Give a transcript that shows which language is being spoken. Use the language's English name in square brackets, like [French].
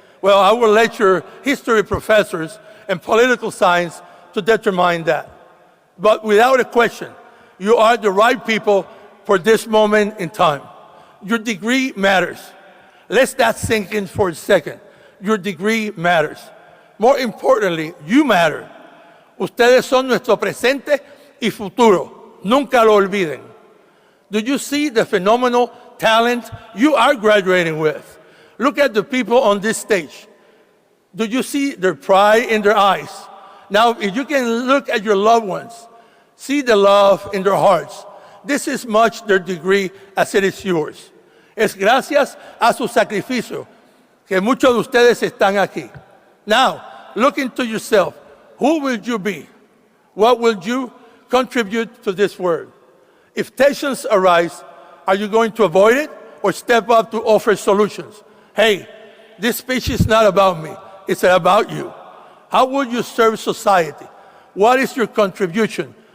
[English] Well, I will let your history professors and political science to determine that. But without a question, you are the right people for this moment in time. Your degree matters. Let that sink in for a second. Your degree matters. More importantly, you matter. [Spanish] Ustedes son nuestro presente y futuro. Nunca lo olviden. [English] Do you see the phenomenal talent you are graduating with? Look at the people on this stage. Do you see their pride in their eyes? Now, if you can look at your loved ones, see the love in their hearts. This is much their degree as it is yours. [Spanish] Es gracias a su sacrificio que muchos de ustedes están aquí. [English] Now, look into yourself. Who will you be? What will you contribute to this world? If tensions arise, are you going to avoid it or step up to offer solutions? Hey, this speech is not about me. It's about you. How will you serve society? What is your contribution?